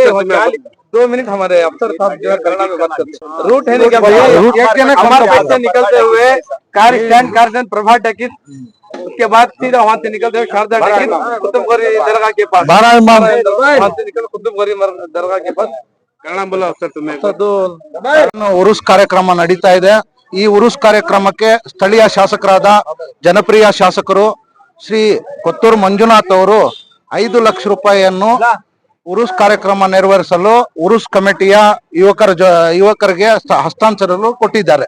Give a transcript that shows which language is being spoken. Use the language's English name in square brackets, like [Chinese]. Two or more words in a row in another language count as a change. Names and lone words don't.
[Hindi] 2 मिनट हमारे अफसर साहब जो है कन्नड़ा में बात करते हैं। रूट है नहीं क्या भैया? हमारे बच्चे निकलते हुए कार स्टैंड प्रभा टैकिस, उसके बाद सीधा वहां से निकलते हुए शारदा टैकिस कुतुबगढ़ी दरगाह के पास, वहां से निकल कुतुबगढ़ी दरगाह के पास। कन्नड़ बोल सर तुमे [Kannada] ಉರುಸ್ ಕಾರ್ಯಕ್ರಮ ನಡೀತಾ ಇದೆ। ಈ ಉರುಸ್ ಕಾರ್ಯಕ್ರಮಕ್ಕೆ ಸ್ಥಳೀಯ ಶಾಸಕರಾದ ಜನಪ್ರಿಯ ಶಾಸಕರು ಶ್ರೀ ಕೊತ್ತೂರು ಮಂಜುನಾಥ್ ಅವರು 5 ಲಕ್ಷ ರೂಪಾಯಿಯನ್ನು ಉರುಸ್ ಕಾರ್ಯಕ್ರಮ ನೆರವೇರಿಸಲು ಉರುಸ್ ಕಮಿಟಿಯ ಯುವಕರಿಗೆ ಹಸ್ತಾಂತರಿಸಲು ಕೊಟ್ಟಿದ್ದಾರೆ।